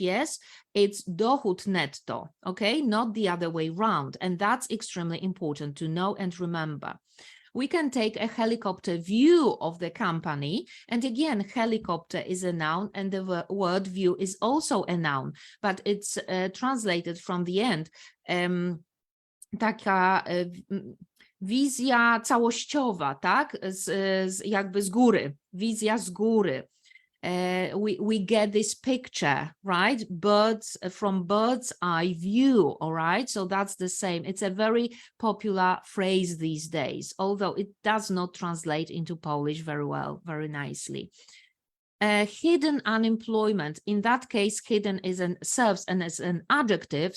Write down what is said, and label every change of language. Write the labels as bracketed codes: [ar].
[en] Yes, it's dochód netto, okay, not the other way around. And that's extremely important to know and remember. We can take a helicopter view of the company. And again, helicopter is a noun and the word view is also a noun, but it's translated from the end. [pl] Taka wizja całościowa, tak? Jakby z góry, wizja z góry. [en] We get this picture, right? Birds from bird's eye view, all right? So that's the same. It's a very popular phrase these days, although it does not translate into Polish very well, very nicely. Hidden unemployment. In that case, hidden serves as an adjective.